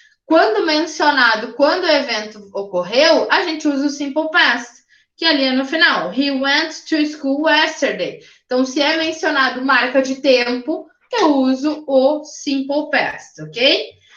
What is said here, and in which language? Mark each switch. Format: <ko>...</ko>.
<pt>Quando mencionado, quando o evento ocorreu, a gente usa o simple past, que ali é no final.</pt> <en>He went to school yesterday.</en> <pt>Então, se é mencionado marca de tempo, eu uso o simple past, ok?</pt>